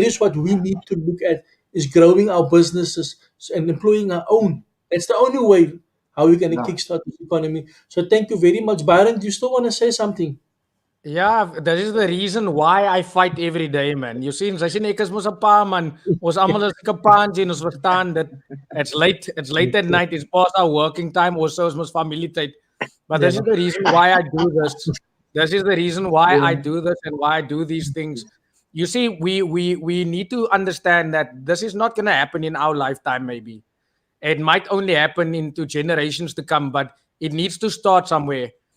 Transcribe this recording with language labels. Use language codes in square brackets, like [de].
[en] That is what we need to look at, is growing our businesses and employing our own. That's the only way how we're going to Yeah. kickstart this economy. So thank you very much. Byron, do you still want to say something? Yeah, that is the reason why I fight every day, man. [af] You see, sy sien ek is mos 'n pa man. Ons almal is like 'n paantjie en ons verstaan dit. [en] It's late. It's late at night. It's past our working time. [af] Also, is mos familie tyd. But [en] Yeah. this is the reason why I do this. This is the reason why I Yeah. do this and why I do these things. You see, we need to understand that this is not going to happen in our lifetime. Maybe it might only happen into generations to come, but it needs to start somewhere.